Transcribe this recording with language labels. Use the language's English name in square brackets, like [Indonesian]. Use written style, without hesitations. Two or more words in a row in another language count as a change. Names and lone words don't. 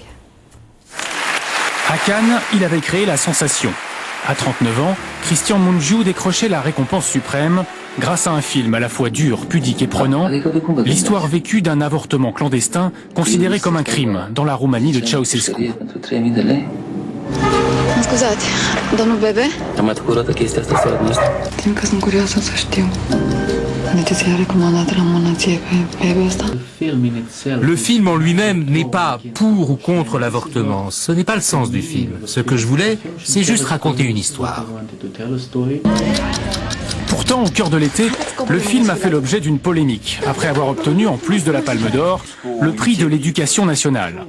[French] À Cannes, il avait créé la sensation. À 39 ans, Christian Mungiu décrochait la récompense suprême grâce à un film à la fois dur, pudique et prenant, l'histoire vécue d'un avortement clandestin considéré comme un crime dans la Roumanie de Ceausescu. [Romanian] Scuzați, domnul Bebe? Am mai făcut o dată chestia asta seara asta. Din că sunt curioasă să știu. De ce i-a recomandat la mânăție pe bebe ăsta? [French] Le film en lui-même n'est pas pour ou contre l'avortement. Ce n'est pas le sens du film. Ce que je voulais, c'est juste raconter une histoire. Pourtant, au cœur de l'été, le film a fait l'objet d'une polémique, après avoir obtenu, en plus de la Palme d'Or, le prix de l'éducation nationale.